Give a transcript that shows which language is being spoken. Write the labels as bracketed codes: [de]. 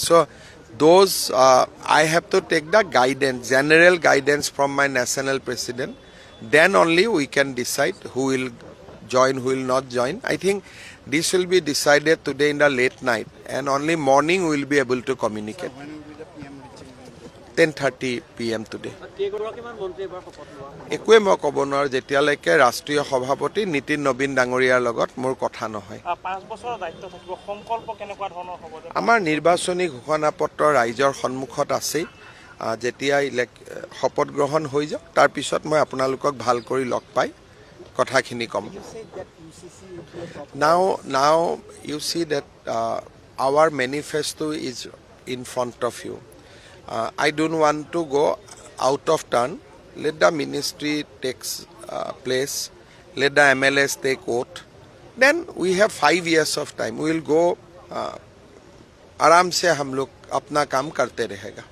[en] So those I have to take the guidance, general guidance from my national president. Then only we can decide who will join, who will not join. I think this will be decided today in the late night, and only morning we will be able to communicate. 10:30 PM today. [as] কেইগৰাকীমান মন্ত্ৰী এবাৰ শপত লোৱা হ'ব? একোৱে মই ক'ব নোৱাৰোঁ যেতিয়ালৈকে ৰাষ্ট্ৰীয় সভাপতি নীতিন নবীন ডাঙৰীয়াৰ লগত মোৰ কথা নহয়। 5 বছৰৰ দায়িত্ব থাকিব, সংকল্প কেনেকুৱা ধৰণৰ হ'ব? আমাৰ নিৰ্বাচনী ঘোষণাপত্ৰ ৰাইজৰ সন্মুখত আছেই। যেতিয়া শপত গ্ৰহণ হৈ যাওক তাৰপিছত মই আপোনালোকক ভাল কৰি লগ পাই কথাখিনি ক'ম। [en] Now you see that our manifesto is in front of you. I don't want to go out of turn. Let the ministry takes place. Let the MLS take oath. Then we have 5 years of time. We will go [hi] आराम से हम लोग अपना काम करते रहेगा।